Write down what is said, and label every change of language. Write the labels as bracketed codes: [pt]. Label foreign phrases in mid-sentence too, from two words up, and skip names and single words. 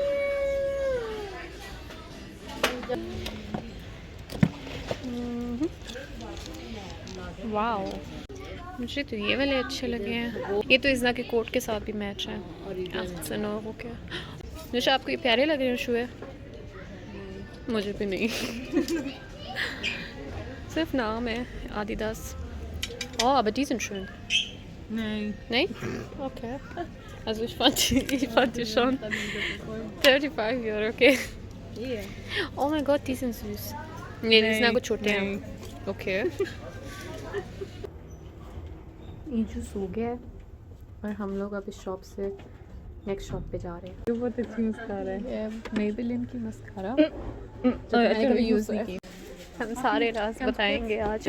[hi] वाह, मुझे तो ये वाले अच्छे लगे हैं। ये तो इज़ना के कोट के साथ भी मैच है। ओके अनुषा, आपको ये प्यारे लग रहे हैं शूज़? मुझे भी नहीं। सिर्फ नाम है आदिदास। [de] Oh, aber die sind schön. Nee. Nee? Okay. Also ich fand die schon. 35 Euro, okay. [en] Yeah. [de] Oh mein Gott, die sind süß. Nee, die sind [hi] कुछ छोटे हैं. [de] Okay. [hi] ये जो सो गया है और हम लोग अब इस शॉप से [en] next shop [hi] पे जा रहे हैं। ये बहुत अच्छी मस्कारा है। मेबेलिन की मस्कारा तो मैंने कभी यूज़ नहीं की। हम सारे राज बताएंगे आज।